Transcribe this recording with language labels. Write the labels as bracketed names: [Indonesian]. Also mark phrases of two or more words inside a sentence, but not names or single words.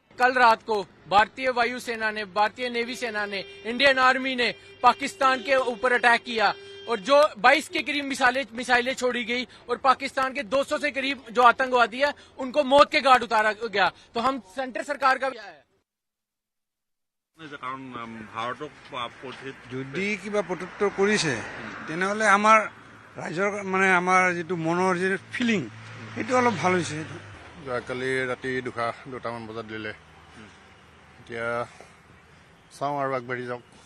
[Hindi] कल रात को भारतीय वायुसेना ने, भारतीय नेवी सेना ने, इंडियन आर्मी ने पाकिस्तान के ऊपर अटैक किया और जो 22 के करीब मिसाइलें छोड़ी गई और पाकिस्तान के 200 से करीब जो आतंकवादी है उनको मौत के घाट उतारा गया। तो हम सेंटर सरकार का [Assamese] কাৰণ ভাৰতক যদি কিবা প্ৰত্যুত্তৰ কৰিছে তেনেহ'লে আমাৰ ৰাইজৰ মানে আমাৰ যিটো মনৰ যি ফিলিং সেইটো অলপ ভাল হৈছে। যোৱাকালি ৰাতি দুটামান বজাত দিলে, এতিয়া চাওঁ আৰু আগবাঢ়ি যাওক।